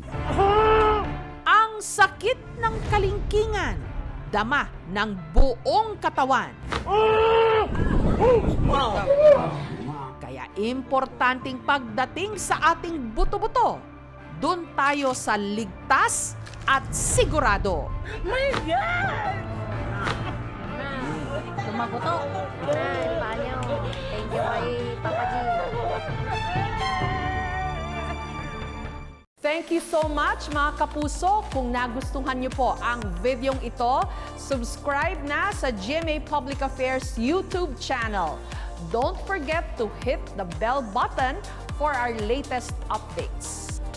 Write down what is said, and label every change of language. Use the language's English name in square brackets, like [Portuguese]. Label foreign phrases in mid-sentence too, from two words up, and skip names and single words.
[Filipino] Ang sakit ng kalingkingan, dama ng buong katawan. Kaya importanteng pagdating sa ating buto-buto, doon tayo sa ligtas at sigurado. [English] My God! [Filipino] Tumabuto. [English] Thank you [Filipino] kay Papa G. [English] Thank you so much [Filipino] mga kapuso. Kung nagustuhan niyo po ang videong ito, subscribe na sa GMA Public Affairs YouTube channel. [English] Don't forget to hit the bell button for our latest updates.